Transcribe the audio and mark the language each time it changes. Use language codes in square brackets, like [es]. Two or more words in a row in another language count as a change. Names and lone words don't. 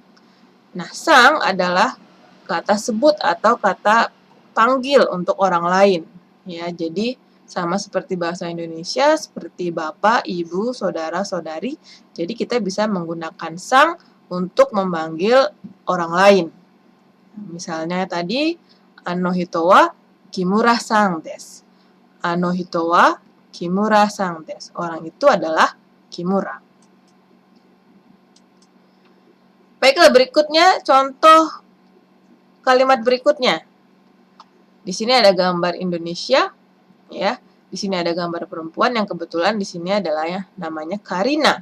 [id] Nah, sang adalah kata sebut atau kata panggil untuk orang lain. Ya, jadi sama seperti bahasa Indonesia, seperti bapak, ibu, saudara, saudari. Jadi kita bisa menggunakan sang untuk memanggil orang lain. Misalnya tadi [ja] あの人は木村さんです. あの人は木村さんです. [id] Orang itu adalah Kimura. Baiklah, berikutnya contoh kalimat berikutnya. Di sini ada gambar Indonesia, ya. Di sini ada gambar perempuan yang kebetulan di sini adalah ya namanya Karina.